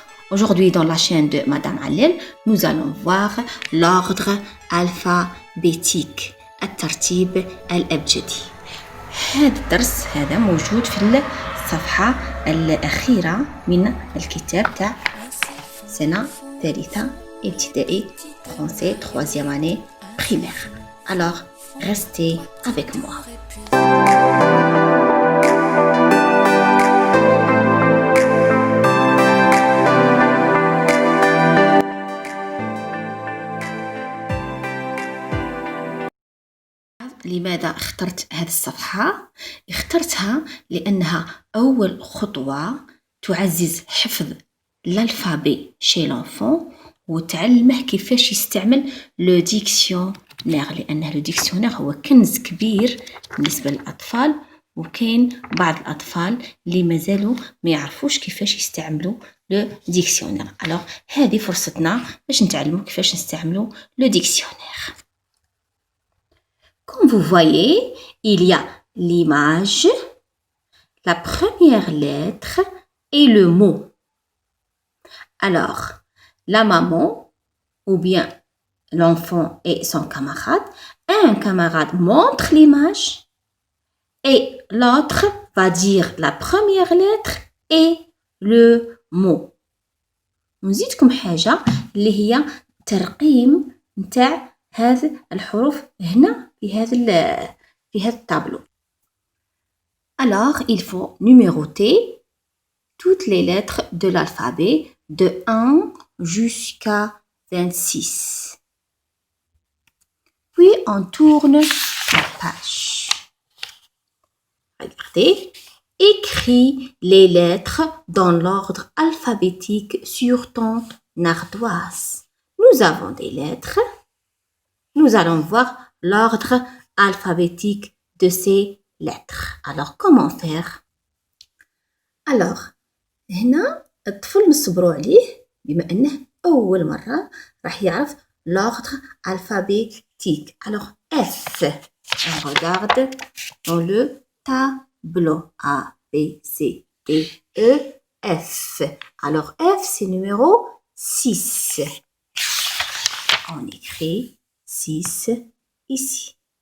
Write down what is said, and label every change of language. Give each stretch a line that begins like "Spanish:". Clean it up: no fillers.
French: Aujourd'hui, dans la chaîne de Madame Allel, nous allons voir l'ordre alphabétique,
Arabic: الترتيب الأبجدي. هذا الدرس هذا موجود في الصفحة الأخيرة من الكتاب تاع سنة ثالثة ابتدائي
French: français 3e année primaire. Alors, restez avec moi.
Arabic: لماذا اخترت هذه الصفحة؟ اخترتها لأنها أول خطوة تعزز حفظ الألفابي
French: chez l'enfant
Arabic: وتعلمه كيفاش يستعمل لو ديكسيونير، لأن لو ديكسيونير هو كنز كبير بالنسبة للأطفال، وكاين بعض الأطفال اللي مازالوا ما يعرفوش كيفاش يستعملوا لو ديكسيونير.
French: alors
Arabic: هذه فرصتنا باش نتعلموا كيفاش نستعملوا لو ديكسيونير.
French: Comme vous voyez, il y a l'image, la première lettre et le mot. Alors, la maman ou bien l'enfant et son camarade, un camarade montre l'image et l'autre va dire la première lettre et le mot.
Arabic: نزيدكم حاجة اللي هي ترقيم نتاع هذه الحروف هنا في هذا التابلو.
French: Alors, il faut numéroter toutes les lettres de l'alphabet de 1 jusqu'à 26. Puis, on tourne la page. Regardez. Écris les lettres dans l'ordre alphabétique sur ton ardoise. Nous avons des lettres. Nous allons voir l'ordre alphabétique de ces lettres. Alors, comment faire? Alors,
Arabic: هنا الطفل نصبروا عليه بما أنه أول مرة راح يعرف
French: l'ordre alphabétique. Alors, F. On regarde dans le tableau. A, B, C, D, E, F. Alors, F, c'est numéro 6. On écrit 6 ici.